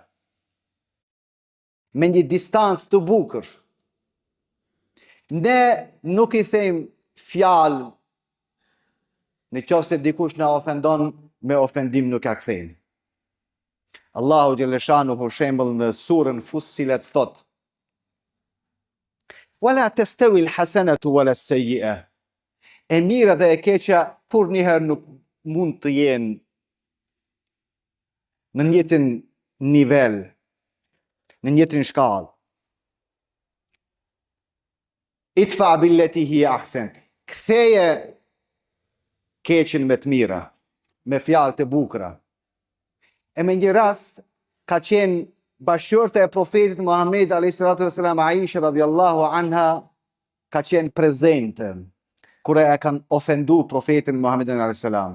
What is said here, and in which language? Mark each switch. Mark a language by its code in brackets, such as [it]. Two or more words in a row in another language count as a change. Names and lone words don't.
[sq] Me një distancë të bukur. Ne nuk i them fjalë në qoftë se dikush na ofendon me ofendim nuk ja kthejmë. [ar] الله جل شأنه [sq] për shembull në surën Fussilet thot: [ar] "ولا تستوي الحسنة ولا السيئة." [sq] E mira dhe e keqja kur njëherë nuk mund të jenë në njëtin nivel, në njëtin shkallë. [ar] ادفع بالتي هي أحسن. [sq] Ktheje keqen me të mira, me fjalë të bukura. E me një rast ka qenë bashkëshorte e profetit Muhammed a.s. Aisha [ar] رضي الله عنها [sq] ka qenë prezente kur e kanë ofendu profetin Muhammedin a.s.